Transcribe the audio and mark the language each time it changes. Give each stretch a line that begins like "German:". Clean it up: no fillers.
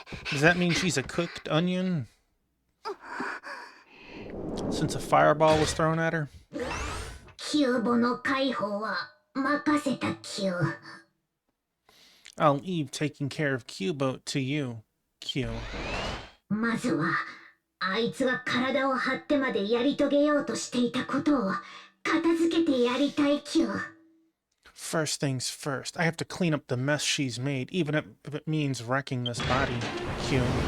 English: Does that mean she's a cooked onion? Since a fireball was thrown at her?
Japanese: キューボの解放は任せたキュー。
English: I'll leave taking care of Q-Boat to you, Q.
Japanese: まずはあいつが体を張ってまでやり遂げようとしていたことを片付けてやりたいキュー。
English: First things first, I have to clean up the mess she's made, even if it means wrecking this body, Q.